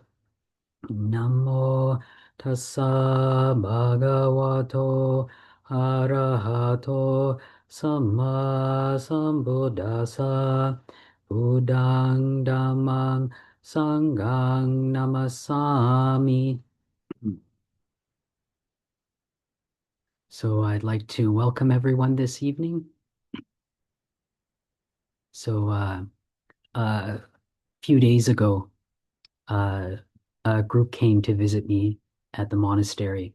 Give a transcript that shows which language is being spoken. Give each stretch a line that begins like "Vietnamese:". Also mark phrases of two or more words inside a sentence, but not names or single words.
Pali: Namo tassa bhagavato arahato samma sambuddhassa. Buddhang dhammang sanghang namasami.
English: So I'd like to welcome everyone this evening. So a few days ago, uh, a group came to visit me at the monastery.